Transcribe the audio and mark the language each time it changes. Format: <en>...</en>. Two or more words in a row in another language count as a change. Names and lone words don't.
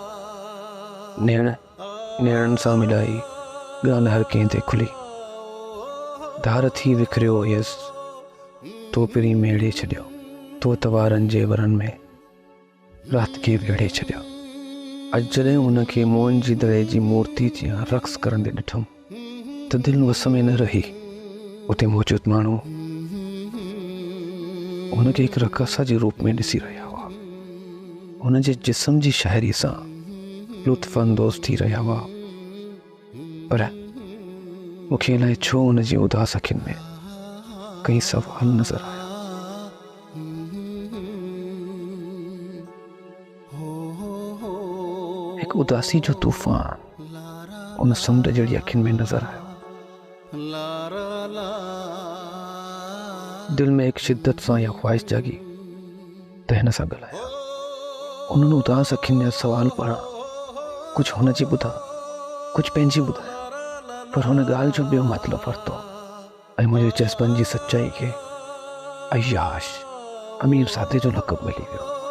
<sd>नेणनि सां मिलाई ॻाल्हि हर कंहिं ते खुली धार थी विखरियो हुयसि तो पिरी मेड़े छॾियो तो तवारन जे वरन में रात के वेड़े छॾियो। अॼु जॾहिं हुनखे मोहन जी दड़े जी मूर्ति जियां रक़्स करंदे ॾिठुमि त दिलि वस में न रही। उते मौजूद माण्हू हुनखे हिकु रक़ासा जे रूप में ॾिसी रहिया हुआ। हुन जे जिस्म जी शाइरी सां लुत्फ़ अंदोज़ थी रहिया हुआ पर मूंखे अलाए छो हुन जी उदास अखियुनि में कई सवाल नज़र आया। हिकु उदासी जो तूफ़ान उन समुंड जहिड़ी अखियुनि में नज़र आयो। दिल में एक शिद्दत सां या ख्वाहिश जागी त हिन सां ॻाल्हाया। उन्हनि उदास अखियुनि जा सवाल पढ़ा कुझु हुन जी ॿुधा कुझु पंहिंजी ॿुधाया। पर हुन ॻाल्हि जो ॿियो मतिलबु वरितो ऐं मुंहिंजे जज़्बनि जी सचाई खे अय्याश अमीर साथे जो लक़ब मिली वियो।</sd>